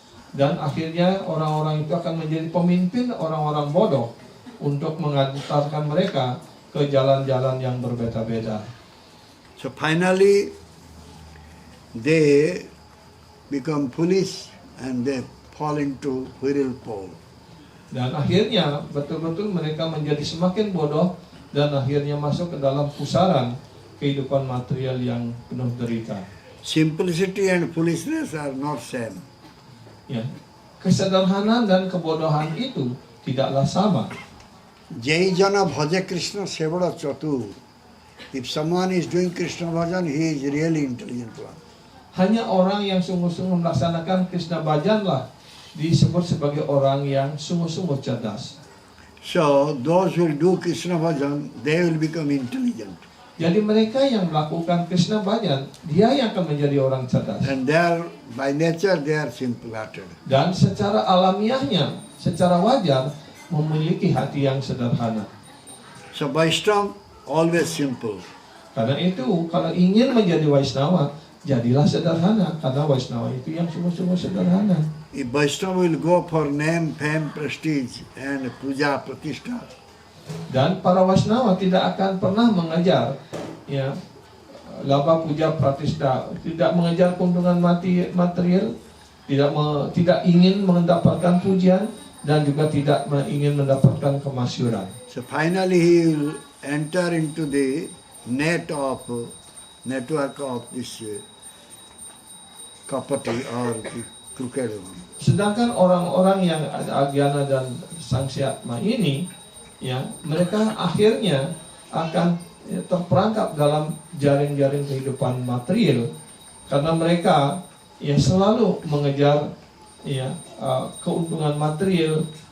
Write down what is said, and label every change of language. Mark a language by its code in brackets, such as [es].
[id] Dan akhirnya orang-orang itu akan menjadi pemimpin orang-orang bodoh untuk mengantarkan mereka ke jalan-jalan yang berbeda-beda. [en] So finally, they become foolish and they fall into whirlpool. [id] Dan akhirnya betul-betul mereka menjadi semakin bodoh dan akhirnya masuk ke dalam pusaran kehidupan material yang penuh derita. [en] Simplicity and foolishness are not same. [id] Ya, kesederhanaan dan kebodohan itu tidaklah sama. Jai jana bhaja Krishna sevada chatu. [en] If someone is doing Krishna bhajan, he is really intelligent one. [id] Hanya orang yang sungguh-sungguh melaksanakan Krishna bhajanlah disebut sebagai orang yang sungguh-sungguh cerdas. [en] So those who will do Krishna bhajan, they will become intelligent. [id] Jadi mereka yang melakukan Krishna bhajan, dia yang akan menjadi orang cerdas. [en] And they are, by nature, they are simple-hearted. [id] Dan secara alamiahnya, secara wajar, memiliki hati yang sederhana. [en] So Vaishnava, always simple. [id] Karena itu, kalau ingin menjadi Vaishnava, jadilah sederhana. Karena Vaishnava itu yang sungguh-sungguh sederhana. [en] If Vaishnava will go for name, fame, prestige, and puja, pratishtha, [id] Dan para Vaishnava tidak akan pernah mengejar ya laba puja pratishtha, tidak mengejar keuntungan material, tidak ingin mendapatkan pujian dan juga tidak ingin mendapatkan kemasyhuran. [en] so finally he will enter into the network of this kapati or the crooked one. [id] Sedangkan orang-orang yang agyana dan sangsiatma ini, ya, mereka akhirnya akan terperangkap dalam jaring-jaring kehidupan material karena mereka ya selalu mengejar ya keuntungan material